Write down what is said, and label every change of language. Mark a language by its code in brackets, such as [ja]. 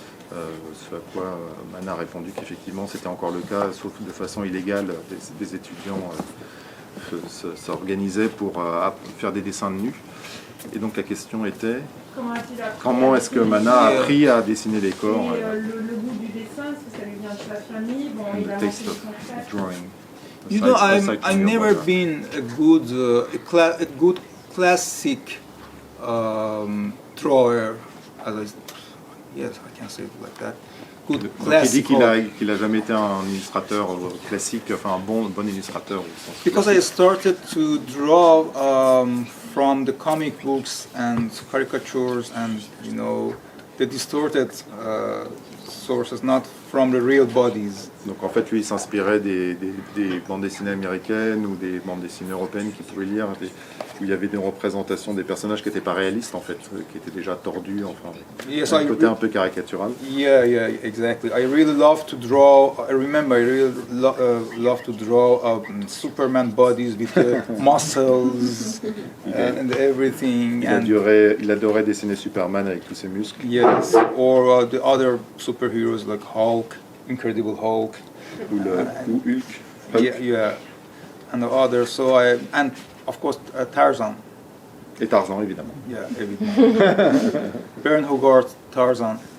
[fr] Ce à quoi Mana a répondu qu'effectivement c'était encore le cas, sauf de façon illégale, des étudiants s'organisaient pour faire des dessins de nus. Et donc la question était, comment est-ce que Mana a appris à dessiner les corps? Le goût du dessin, est-ce que ça lui vient de sa famille? Il a [en] taste of drawing. I've never been a good classic drawer. Yes, I can say it like that. Good [fr] Donc il dit qu'il a jamais été un illustrateur classique, enfin un bon illustrateur. [en] Because I started to draw from the comic books and caricatures and the distorted sources, not from the real bodies. [fr] Donc en fait, lui, il s'inspirait des bandes dessinées américaines ou des bandes dessinées européennes qu'il pouvait lire, où il y avait des représentations des personnages qui n'étaient pas réalistes en fait, qui étaient déjà tordus, enfin, [en] Yes, [fr] un côté un peu caricatural. [en] Yeah, exactly. I really love to draw. I remember I really love to draw Superman bodies with muscles and everything. [fr] Il adorait dessiner Superman avec tous ses muscles. [en] Yes, or the other superheroes like Hulk, Incredible Hulk, [fr] ou Hulk. [en] Yeah, and the others. So and of course Tarzan. [fr] Et Tarzan, évidemment. [en] Yeah, évidemment. Bern Hogarth, Tarzan.